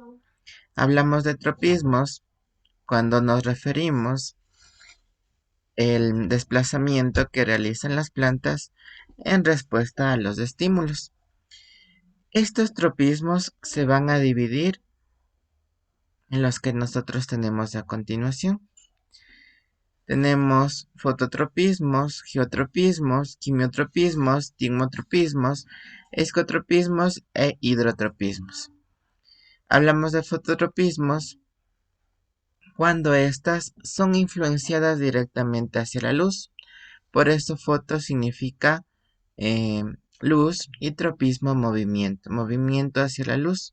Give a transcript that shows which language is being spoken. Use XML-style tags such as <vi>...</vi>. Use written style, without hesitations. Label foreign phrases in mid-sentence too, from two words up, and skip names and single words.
<es>Hablamos de tropismos cuando nos referimos al desplazamiento que realizan las plantas en respuesta a los estímulos. Estos tropismos se van a dividir en los que nosotros tenemos a continuación. Tenemos fototropismos, geotropismos, quimiotropismos, tigmotropismos, escotropismos e hidrotropismos. Hablamos de fototropismos cuando éstas son influenciadas directamente hacia la luz. Por eso foto significa luz y tropismo movimiento, movimiento hacia la luz.</es>